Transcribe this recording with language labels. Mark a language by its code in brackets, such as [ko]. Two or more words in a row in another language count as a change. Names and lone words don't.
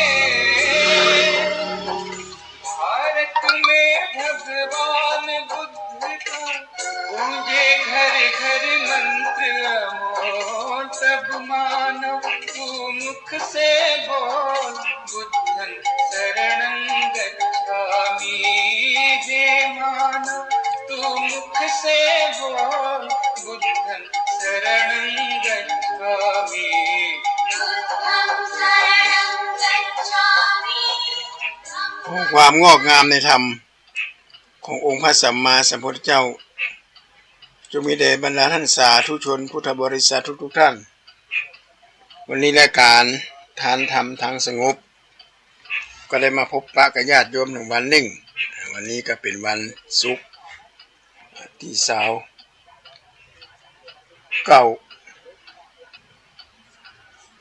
[hi] भारत में भगवान बुद्ध का गूंजे घर घर मंत्र अमोल। सब मानव तू मुख से बोल, [pi] बुद्धं शरणं गच्छामि। [hi] हे मानव तू मुख से बोल, [pi] बुद्धं शरणं गच्छामि। [th] ความงอกงามในธรรมขององค์พระสัมมาสัมพุทธเจ้า จงมีแด่บรรดาท่านสาธุชนพุทธบริษัททุกท่าน วันนี้รายการทานธรรมทางสงบก็ได้มาพบปะกับญาติโยมหนึ่งวันหนึ่งวันนี้ก็เป็นวันศุกร์ที่29